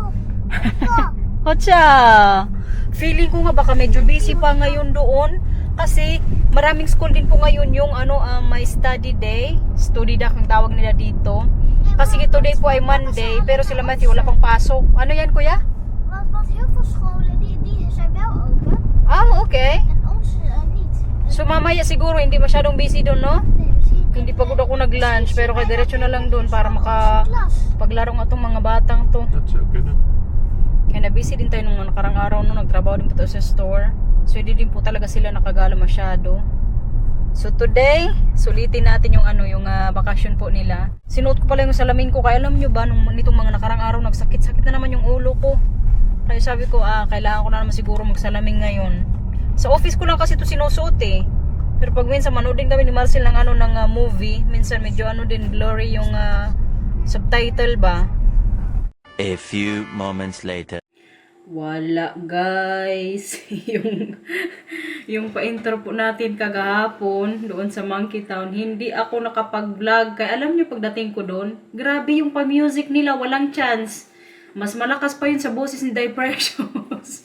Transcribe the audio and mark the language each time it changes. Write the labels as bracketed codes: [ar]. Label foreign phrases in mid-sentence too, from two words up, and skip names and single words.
[tl] Hotcha! Feeling ko nga baka medyo busy pa ngayon doon kasi maraming school din po ngayon yung may [en] study day. Study day [tl] ang tawag nila dito. Kasi today po ay Monday pero sila Matthew wala pang pasok. Ano yan kuya? [nl] Want heel veel scholen die zijn wel open [tl] Okay. [nl] en onze niet. [tl] So mamaya siguro hindi masyadong busy doon, no? [nl] Nee, we zien [tl] Hindi pagod ako nag-lunch pero kay diretso na lang doon para [nl] klas. [tl] paglaro ng atong mga batang to. [nl] Dat zou kunnen. [tl] Kaya na-busy din tayo nung nakarang araw no, nagtrabaho din po tayo sa store. So hindi din po talaga sila nakagala masyado. So today, sulitin natin yung bakasyon po nila. Sinuot ko pala yung salamin ko kaya alam nyo ba nung nitong mga nakarang araw nagsakit-sakit na naman yung ulo ko. Kaya sabi ko kailangan ko na naman siguro magsalamin ngayon. Sa office ko lang kasi ito sinusuot eh. Pero pag minsan manood din kami ni Marcel ng movie, minsan medyo din blurry yung subtitle ba. [en] A few moments later. [tl] Wala guys. yung pa-intro po natin kagahapon doon sa Monkey Town. Hindi ako nakapag-vlog. Kaya alam nyo pagdating ko doon, grabe yung pa-music nila. Walang chance. Mas malakas pa yun sa boses ni Precious.